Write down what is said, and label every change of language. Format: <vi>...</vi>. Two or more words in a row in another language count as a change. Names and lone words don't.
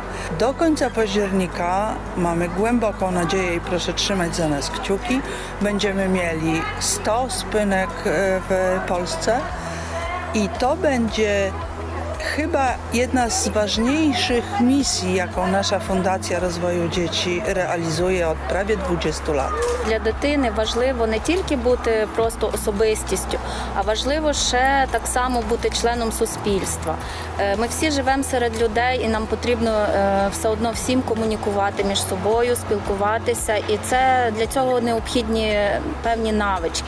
<pl>Do końca października mamy głęboką nadzieję i proszę trzymać za nas kciuki. Będziemy mieli 100 spynek w Polsce i to będzie chyba jedna z ważniejszих misji, jaką nasza Fundacja Rozwoju Dzieci realizuje od prawie 20 lat.</pl> <uk>Для дитини важливо не тільки бути просто особистістю, а важливо ще так само бути членом суспільства. Ми всі живемо серед людей і нам потрібно все одно всім комунікувати між собою, спілкуватися. І це для цього необхідні певні навички.</uk>